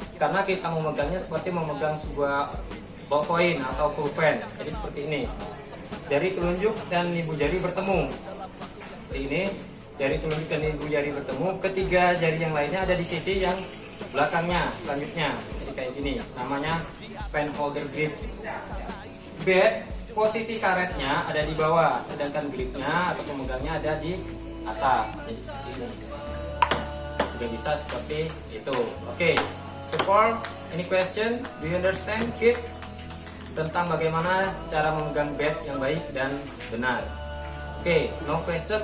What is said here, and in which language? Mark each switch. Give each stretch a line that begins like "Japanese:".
Indonesian: Karena kita memegangnya seperti memegang sebuah ballpoint atau pulpen. Jadi seperti ini. Jari telunjuk dan ibu jari bertemu. Seperti ini. Jari telunjuk dan ibu jari bertemu. Ketiga jari yang lainnya ada di sisi yang belakangnya. Selanjutnya, jadi kayak gini. Namanya pen holder grip. Bat posisi karetnya ada di bawah, sedangkan gripnya atau pemegangnya ada di atas. Jadi seperti ini. Juga bisa seperti itu. Oke.
English: So far, any question? Do you understand, kids?
Indonesian: Tentang bagaimana cara memegang bat yang baik dan benar. Oke,
English: no question.